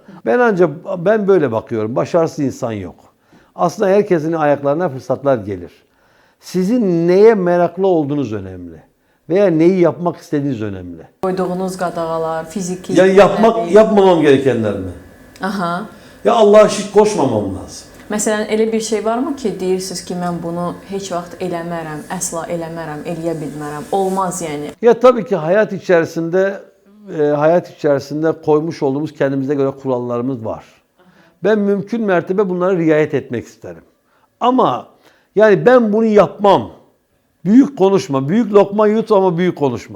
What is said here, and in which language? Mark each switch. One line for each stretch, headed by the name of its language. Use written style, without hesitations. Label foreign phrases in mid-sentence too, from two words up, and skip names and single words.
Turkish: Ben böyle bakıyorum. Başarısız insan yok. Aslında herkesin ayaklarına fırsatlar gelir. Sizin neye meraklı olduğunuz önemli. Veya neyi yapmak istediğiniz önemli.
Azerbaijani: Koyduğunuz qadağalar, fiziki...
Turkish: Yani yapmamam gerekenler mi? Aha. Ya Allah'a şirk koşmamam lazım.
Azerbaijani: Məsələn, elə bir şey varmı ki, deyirsiniz ki, mən bunu heç vaxt eləmərəm, əsla eləmərəm, eləyə bilmərəm. Olmaz yəni.
Turkish: Ya tabii ki hayat içerisinde koymuş olduğumuz kendimize göre kurallarımız var. Ben mümkün mertebe bunlara riayet etmek isterim. Ama yani ben bunu yapmam. Büyük konuşma, büyük lokma yut ama büyük konuşma.